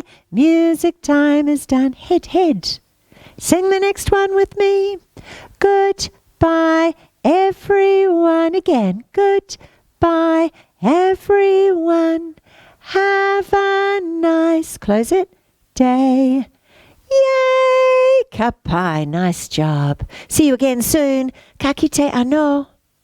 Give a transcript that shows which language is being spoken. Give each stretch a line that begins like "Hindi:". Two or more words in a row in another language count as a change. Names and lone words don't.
English: Music time is done. Head, head. Sing the next one with me. Goodbye, everyone. And again. Goodbye, everyone. Have a nice, close it, day. Yay!
Māori: Ka pai.
English: Nice job. See you again soon.
Māori: Ka kite anō.